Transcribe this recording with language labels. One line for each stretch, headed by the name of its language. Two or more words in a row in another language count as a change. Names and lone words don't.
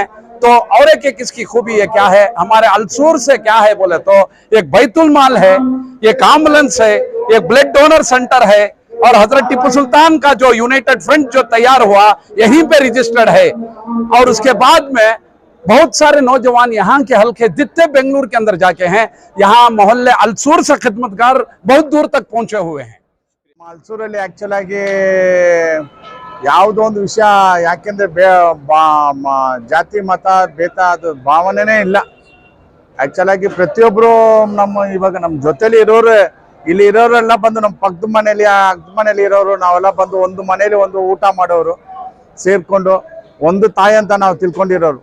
Hindi: तो और एक इसकी खूबी है क्या है, हमारे हलसूर से क्या है बोले तो, एक
Arabic: بيت المال
Hindi: है, एक एम्बुलेंस है, एक
English: blood donor center
Hindi: है, और हजरत टिप्पू सुल्तान का जो यूनाइटेड फ्रंट जो तैयार हुआ यहीं पे रजिस्टर्ड है। और उसके बाद में बहुत सारे नौजवान यहाँ के हल्के जितने बेंगलुरु के अंदर जाके हैं, यहाँ मोहल्ले हलसूर से खिदमतगार बहुत दूर तक पहुंचे हुए हैं।
Kannada: ಹಲಸೂರಲ್ಲಿ ಆಕ್ಚುಲ್ ಆಗಿ ಯಾವುದೋ ಒಂದು ವಿಷಯ, ಯಾಕೆಂದ್ರೆ ಜಾತಿ ಮತ ಭೇದ ಅದು ಭಾವನೆನೇ ಇಲ್ಲ. ಆಕ್ಚುಲ್ ಆಗಿ ಪ್ರತಿಯೊಬ್ರು ಇವಾಗ ನಮ್ಮ ಜೊತೆಲಿ ಇರೋರು ಇಲ್ಲಿ ಇರೋರೆಲ್ಲ ಬಂದು ನಮ್ಮ ಪಕ್ಕದ ಮನೇಲಿ ಇರೋರು ನಾವೆಲ್ಲ ಬಂದು ಒಂದು ಮನೇಲಿ ಒಂದು ಊಟ ಮಾಡೋರು ಸೇರ್ಕೊಂಡು ಒಂದು ತಾಯಿ ಅಂತ ನಾವು ತಿಳ್ಕೊಂಡಿರೋರು.